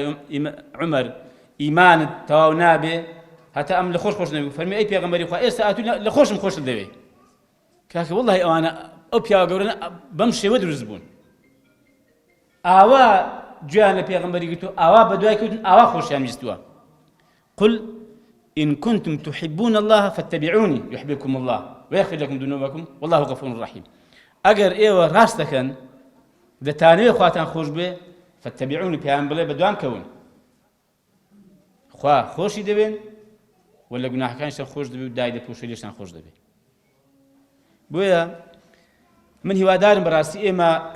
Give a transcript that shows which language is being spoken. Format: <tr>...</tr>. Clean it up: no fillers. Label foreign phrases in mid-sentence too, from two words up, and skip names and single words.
<ckb>عومەر ئیمانت تەواو نابێ هەتا ئەم لە خۆش نەبێ فەرمی ئەی پێغەمبەری خوا ئێستا ئەتوو لە خۆشم خۆشت دەوێ کاکە وەڵاهی ئەوانە ئەو پیاوە گەورە بەم شێوە دروست بوون ئاوا گویان لە پێغەمبەری گرتو ئاوا بەدوای کەوتن ئاوا خۆشیان ویستووە</ckb> <ar>قل إن كنتم تحبون الله فاتبعوني يحببكم الله ويغفر لكم ذنوبكم والله غفور رحيم</ar> <ckb>ئەگەر ئێوە ڕاست دەکەن دەتانەوێت خواتان خۆش بێ فاتبعوني پێیان بڵێ بەدوام کەون خوا خۆشی دەبێن و لە گوناحەکانیشتان خۆش دەبێ و دای دەپۆشێ لێشتان خۆش دەبێ بۆیە من هیوادارم بەڕاستی ئێمە</ckb>